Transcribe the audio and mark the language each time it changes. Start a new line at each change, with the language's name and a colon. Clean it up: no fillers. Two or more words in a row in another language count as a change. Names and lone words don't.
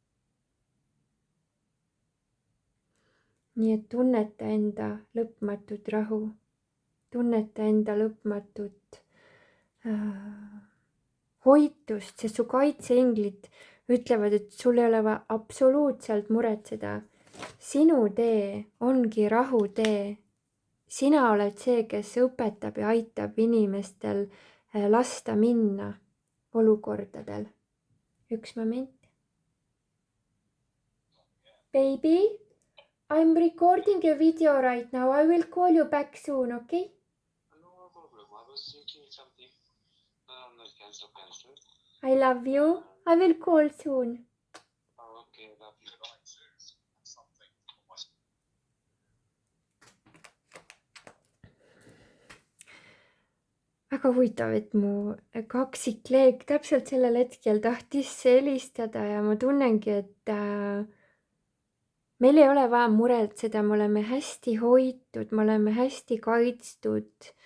Estonian: Nii et tunneta enda lõpmatut rahu, tunneta enda lõpmatut hoitust, sest su kaitseinglid ütlevad, et sul ei ole vaja absoluutselt muretseda. Sinu tee ongi rahu tee. Sina oled see, kes õpetab ja aitab inimestel lasta minna olukordadel. Üks moment.
English: Baby, I'm recording a video right now. I will call you back soon, okay? No problem. I was thinking something. Not cancel. I love you. I will call soon. Oh, okay, love you.
Estonian: Väga huvitav, et mu kaksikleek täpselt sellel hetkel tahtis helistada ja ma tunnengi, et meil ei ole vaja muretseda, me oleme hästi hoitud, me oleme hästi kaitstud.